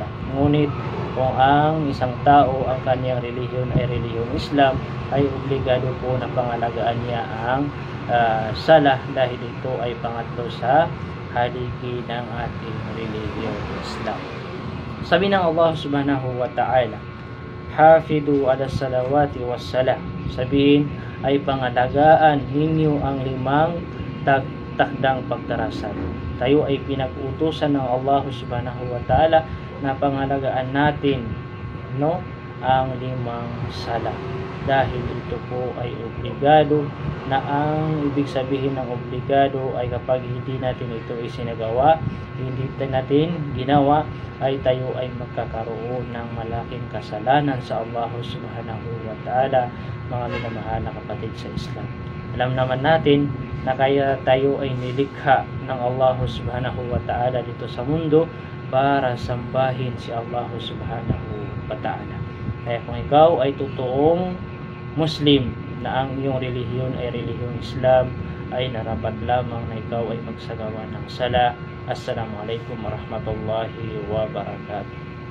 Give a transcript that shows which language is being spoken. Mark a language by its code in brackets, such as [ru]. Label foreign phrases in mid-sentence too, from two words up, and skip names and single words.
[tl] Ngunit kung ang isang tao, ang kanyang relihiyon ay relihiyong Islam, ay obligado po na pangalagaan niya ang sala dahil ito ay pangatlo sa haligi ng ating relihiyong Islam. Sabi ng [ar] الله سبحانه وتعالى, "حافظوا على الصلوات والسلام." [tl] Sabihin ay pangalagaan ninyo ang 5 takdang pagdarasal. Tayo ay pinag-utusan ng [ar] الله سبحانه وتعالى [tl] na pangalagaan natin ang 5 sala. Dahil ito po ay obligado, na ang ibig sabihin ng obligado ay kapag hindi natin ito isinagawa, hindi natin ginawa, ay tayo ay magkakaroon ng malaking kasalanan sa [ar] الله سبحانه وتعالى, [tl] mga minamahal na kapatid sa Islam. Alam naman natin na kaya tayo ay nilikha ng [ar] الله سبحانه وتعالى [tl] dito sa mundo para sambahin si [ar] الله سبحانه وتعالى. [tl] Kaya kung ikaw ay totoong Muslim na ang iyong relihiyon ay relihiyong Islam, ay narapat lamang na ikaw ay magsagawa ng sala. [ar] السلام عليكم ورحمة الله وبركاته.